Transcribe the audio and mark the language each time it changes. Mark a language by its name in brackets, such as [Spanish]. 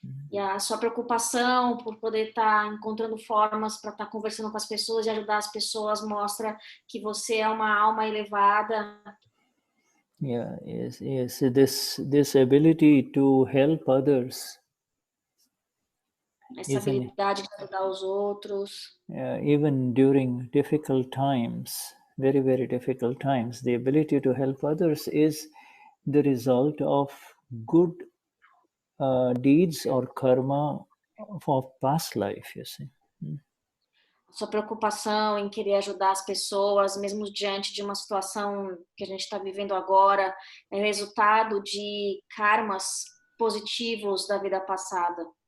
[Portuguese] E a sua preocupação por poder estar encontrando formas para estar conversando com as pessoas e ajudar as pessoas mostra que você é uma alma elevada. [English] Yeah, yes. This ability to help others. [Portuguese] Essa habilidade de ajudar os outros. [English] Even during difficult times, very, very difficult times, the ability to help others is the result of good deeds or karma of past life, you see. [Portuguese] Sua preocupação em querer ajudar as pessoas, mesmo diante de uma situação que a gente está vivendo agora, é resultado de karmas positivos da vida passada.